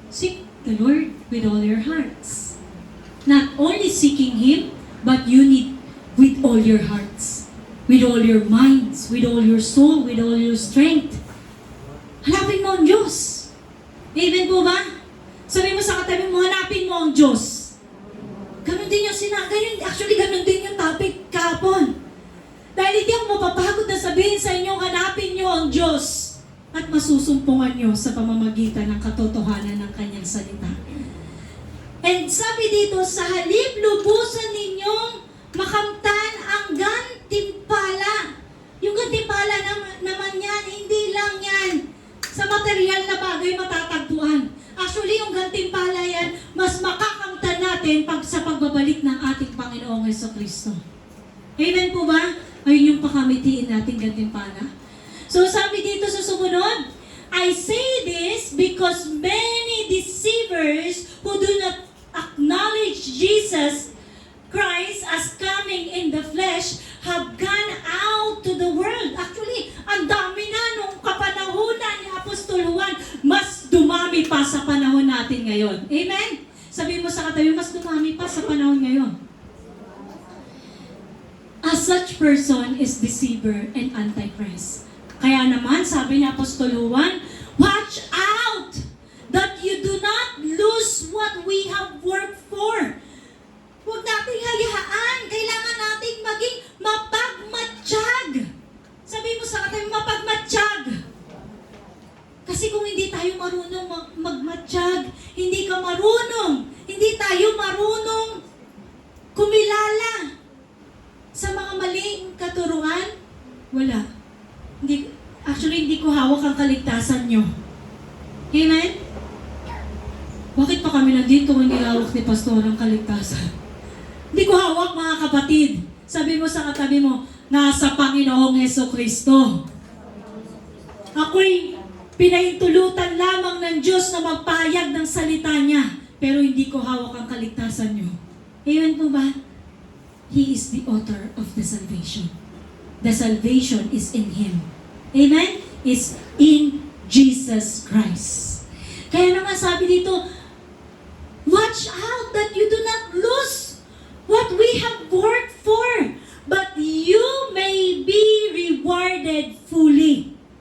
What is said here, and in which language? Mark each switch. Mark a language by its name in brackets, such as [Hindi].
[English] Seek the Lord with all your hearts. Not only seeking Him, but you need with all your hearts. With all your minds, with all your soul, with all your strength. [Filipino] Hanapin mo ang Diyos. Amen po ba? Sabi mo sa katabi mo, hanapin mo ang Diyos. Ganon din yung ganon din yung topic kahapon. Dahil hindi ako mapapagod na sabihin sa inyo, hanapin nyo ang Diyos at masusumpungan nyo sa pamamagitan ng katotohanan ng Kanyang salita. And sabi dito, sa halip lubusan ninyong makamtan ang gantimpala. Yung gantimpala naman yan, hindi lang yan sa material na bagay matatagpuan. Actually, yung gantimpala yan, mas makakamtan natin sa pagbabalik ng ating Panginoong Jesucristo. Amen po ba? Ayun yung pakamitiin natin gantimpala. So sabi dito sa sumunod, [English] I say this because many deceivers who do not acknowledge Jesus Christ as coming in the flesh have gone out to the world. [Filipino] Actually, ang dami na nung kapanahunan ni Apostol Juan, mas dumami pa sa panahon natin ngayon. Amen? Sabi mo sa katabi, mas dumami pa sa panahon ngayon. [English] A such person is deceiver and antichrist. [Filipino] Kaya naman, sabi ni Apostol Juan, [English] watch out that you do not lose what we have worked for. [Filipino] Huwag nating hayaan. Kailangan nating maging mapagmatsyag. Sabi mo sa katabi, mapagmatsyag. Kasi kung hindi tayo marunong magmatsyag, hindi tayo marunong kumilala sa mga maling katuruan, wala. Hindi ko hawak ang kaligtasan nyo. Amen? Bakit pa kami nandito kung hindi hawak ni Pastor ang kaligtasan? Hindi ko hawak, mga kapatid. Sabi mo sa katabi mo, nasa Panginoong Jesucristo. Ako'y pinahintulutan lamang ng Diyos na magpahayag ng salita niya, pero hindi ko hawak ang kaligtasan nyo. Amen po ba? [English] He is the author of the salvation. The salvation is in Him. Amen? Is in Jesus Christ. [Filipino] Kaya naman sabi dito, [English] watch out that you do not lose what we have worked for, but you may be rewarded fully.